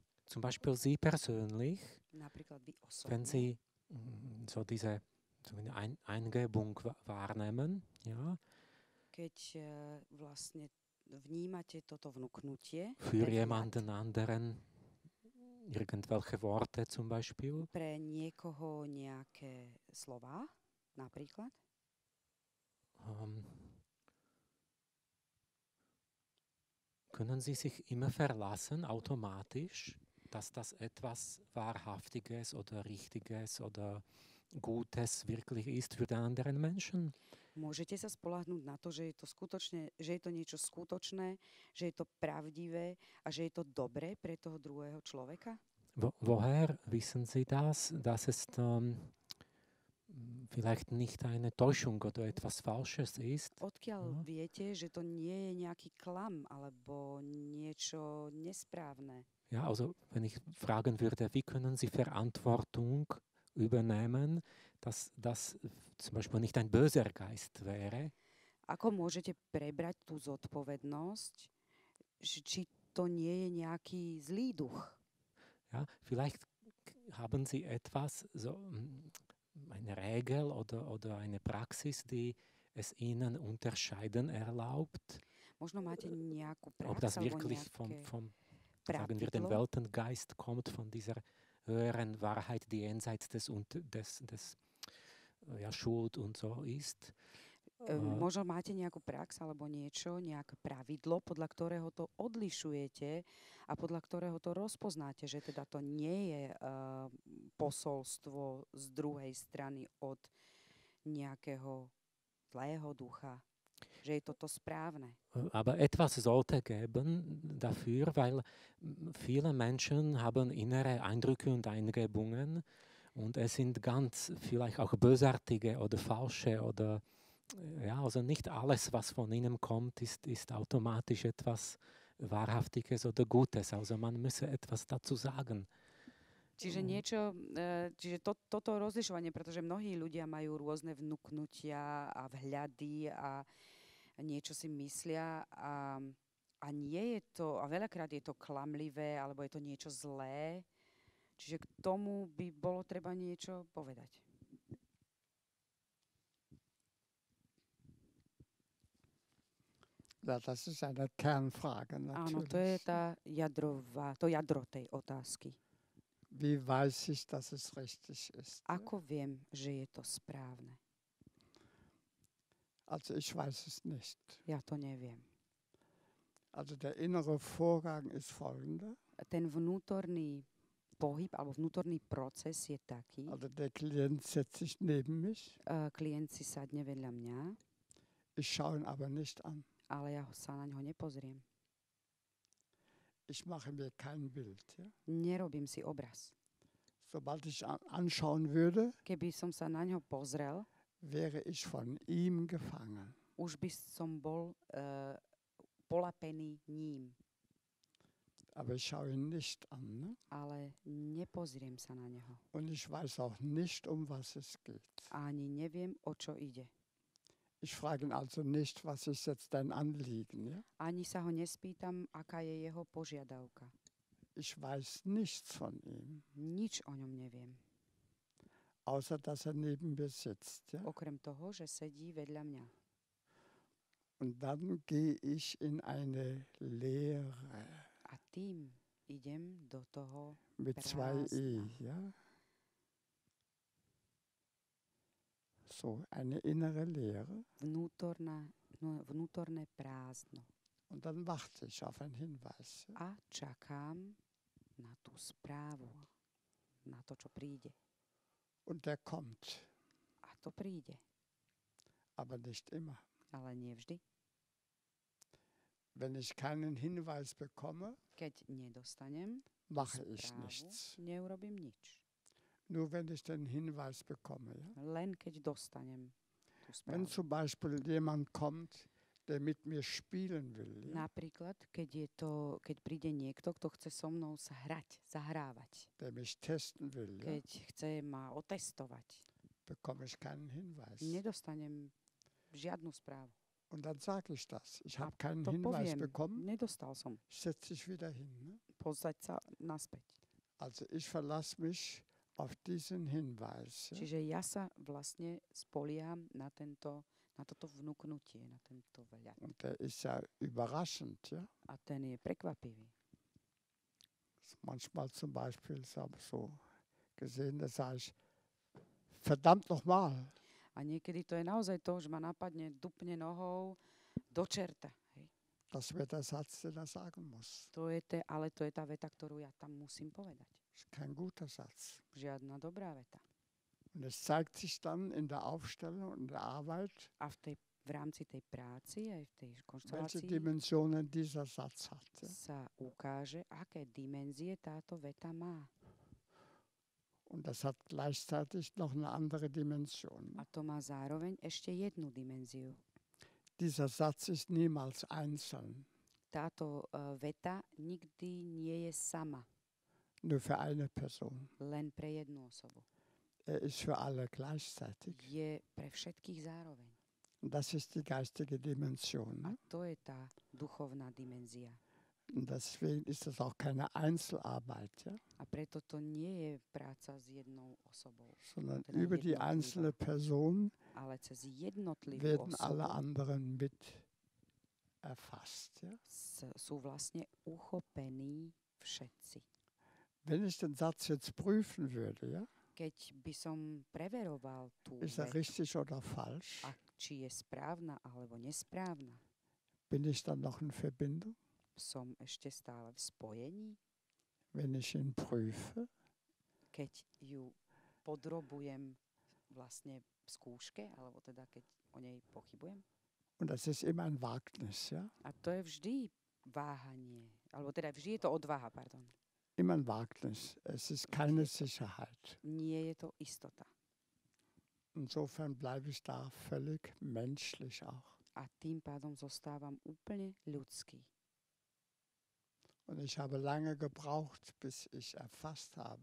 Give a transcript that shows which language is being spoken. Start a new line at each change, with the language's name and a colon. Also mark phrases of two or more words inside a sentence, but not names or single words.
German: zum Beispiel Sie persönlich,
Slovak: Napríklad vy
German: wenn
Slovak: osobne,
German: Sie so diese so eine Eingebung wahrnehmen, ja,
Slovak: keď vlastne vnímate toto vnuknutie,
German: für
Slovak: ten vhľad
German: jemanden anderen, irgendwelche Worte zum Beispiel,
Slovak: pre niekoho nejaké slová, napríklad,
German: ähm, können Sie sich immer verlassen, automatisch, dass das etwas Wahrhaftiges oder Richtiges oder Gutes wirklich ist für den anderen Menschen?
Slovak: môžete sa spoľahnúť na to, že je to skutočne, že je to niečo skutočné, že je to pravdivé a že je to dobré pre toho druhého človeka?
German: Woher wissen Sie das, dass es vielleicht nicht eine Täuschung oder etwas Falsches ist?
Slovak: Odkiaľ
German: Ja.
Slovak: viete, že to nie je nejaký klam alebo niečo nesprávne?
German: Ja, also wenn ich fragen würde, wie können Sie Verantwortung übernehmen, dass das zum Beispiel nicht ein böser Geist wäre?
Slovak: Ako môžete prebrať tú zodpovednosť, či to nie je nejaký zlý duch?
German: Ja, vielleicht haben Sie etwas, so eine Regel oder eine Praxis, die es Ihnen unterscheiden erlaubt,
Slovak: Možno máte nejakú
German: ob
Slovak: prax
German: das
Slovak: alebo
German: wirklich
Slovak: nejaké
German: sagen wir, dem
Slovak: pravidlo,
German: Weltengeist kommt, von dieser höheren Wahrheit, die jenseits des ja, Schuld und so ist.
Slovak: Možno máte nejakú prax alebo niečo, nejaké pravidlo, podľa ktorého to odlišujete a podľa ktorého to rozpoznáte, že teda to nie je posolstvo z druhej strany od nejakého zlého ducha, že je toto správne.
German: Aber etwas sollte geben dafür, weil viele Menschen haben innere Eindrücke und Eingebungen und es sind ganz vielleicht auch bösartige oder falsche oder ja, also nicht alles, was von ihnen kommt, ist automatisch etwas Wahrhaftiges oder Gutes. Also man müsse etwas dazu sagen.
Slovak: Čiže niečo, toto rozlišovanie, pretože mnohí ľudia majú rôzne vnuknutia a vhľady a niečo si myslia a nie je to, a veľakrát je to klamlivé, alebo je to niečo zlé. Čiže k tomu by bolo treba niečo povedať.
German: Ja, das ist eine Kernfrage
Slovak: Áno, to je
German: natürlich.
Slovak: to jadro tej otázky.
German: Wie weiß ich, dass es richtig ist?
Slovak: Ako viem, že je to správne?
German: Also ich weiß es nicht.
Slovak: Ja to neviem.
German: Also der innere Vorgang ist folgender.
Slovak: Ten vnútorný pohyb alebo vnútorný proces je taký.
German: Also der Klient setzt sich neben mich.
Slovak: Klient si sadne vedľa mňa,
German: Ich schaue ihn aber nicht an.
Slovak: ale ja sa na ňo nepozriem.
German: Ich mache mir kein Bild. Ja?
Slovak: Nerobím si obraz.
German: Sobald ich anschauen würde,
Slovak: Keby som sa na ňo pozrel,
German: wäre ich von ihm gefangen.
Slovak: už by som bol polapený ním.
German: Aber ich schaue ihn nicht an. Ne?
Slovak: Ale nepozriem sa na neho.
German: Und ich weiß auch nicht, um was es geht.
Slovak: Ani neviem, o čo ide.
German: Ich frage ihn also nicht, was ist jetzt dein Anliegen. Ja?
Slovak: Ani sa ho nespýtam, aká je jeho požiadavka.
German: Ich weiß nichts von ihm,
Slovak: Nič o ňom neviem.
German: außer dass er neben mir sitzt. Ja?
Slovak: Okrem toho, že sedí vedľa mňa.
German: Und dann gehe ich in eine Leere
Slovak: A tým idem do toho
German: mit zwei E.
Slovak: prázdna.
German: Ja? So, eine innere Leere.
Slovak: Vnútorné prázdno.
German: Und dann warte ich auf einen Hinweis. Ja?
Slovak: A čakám na tú správu, na to, čo príde.
German: Und der kommt,
Slovak: A to príde,
German: aber nicht immer.
Slovak: ale nie vždy.
German: Wenn ich keinen Hinweis bekomme,
Slovak: Keď nedostanem
German: mache ich
Slovak: správu,
German: nichts.
Slovak: neurobím nič.
German: Nur wenn ich den Hinweis bekomme. Ja?
Slovak: Len keď dostanem tú
German: Wenn
Slovak: správu.
German: zum Beispiel jemand kommt, der mit mir spielen will, ja?
Slovak: Napríklad, keď príde niekto, kto chce so mnou sa zahrávať.
German: Der mich testen will, ja?
Slovak: Keď chce ma otestovať.
German: Bekomme ich keinen Hinweis.
Slovak: Nedostanem žiadnu správu.
German: Und dann sage ich das. Ich habe
Slovak: A
German: keinen
Slovak: to
German: Hinweis
Slovak: poviem,
German: bekommen,
Slovak: nedostal som.
German: setze dich wieder hin. Ne?
Slovak: Pozrieť sa naspäť.
German: Also ich verlasse mich auf diesen Hinweis. Ja?
Slovak: Čiže ja sa vlastne spolieham na toto vnúknutie, na tento vľad.
German: Und der ist ja überraschend. Ja?
Slovak: A ten je prekvapivý.
German: Manchmal zum Beispiel so gesehen, da sage ich, verdammt nochmal.
Slovak: A niekedy to je naozaj to, že ma napadne, dupne nohou do čerta. Hej.
German: Das wird der Satz, den er sagen muss.
Slovak: Ale to je tá veta, ktorú ja tam musím povedať.
German: Das ist kein guter Satz.
Slovak: Žiadna dobrá veta.
German: Und es zeigt sich dann in der Aufstellung und der Arbeit,
Slovak: A v rámci tej práci, aj v tej
German: welche
Slovak: konštelácii
German: Dimensionen dieser Satz hat. Ja?
Slovak: sa ukáže, aké dimenzie táto veta má.
German: Und das hat gleichzeitig noch eine andere Dimension.
Slovak: A to má zároveň ešte jednu dimenziu.
German: Dieser Satz ist niemals einzeln,
Slovak: Táto veta nikdy nie je sama,
German: nur für eine Person.
Slovak: len pre jednu osobu.
German: Er ist für alle gleichzeitig.
Slovak: Je pre všetkých zároveň.
German: Und das ist die geistige Dimension.
Slovak: A
German: Ne?
Slovak: to je tá duchovná dimenzia.
German: Und deswegen ist das auch keine Einzelarbeit, ja?
Slovak: A preto to nie je práca s jednou osobou,
German: Sondern Genau, über die
Slovak: jednotlivá.
German: einzelne Person
Slovak: ale cez jednotlivú
German: werden alle
Slovak: osobu
German: anderen mit erfasst. Ja?
Slovak: sú vlastne uchopení všetci.
German: Wenn ich den Satz jetzt prüfen würde, ja,
Slovak: Keď by som preveroval tú
German: ist er
Slovak: vetu,
German: richtig oder falsch,
Slovak: či je správna alebo nesprávna,
German: bin ich dann noch in Verbindung,
Slovak: som ešte stále v spojení,
German: wenn ich ihn prüfe?
Slovak: keď ju podrobujem vlastne v skúške, alebo teda keď o nej pochybujem.
German: Und das ist immer ein Wagnis, ja?
Slovak: A to je vždy váhanie, alebo teda vždy je to odvaha, pardon.
German: Immer ein Wagnis. Es ist keine Sicherheit.
Slovak: Nie je to istota.
German: Insofern bleibe ich da völlig menschlich auch.
Slovak: A tým pádom zostávam úplne ľudský.
German: Und ich habe lange gebraucht, bis ich erfasst habe,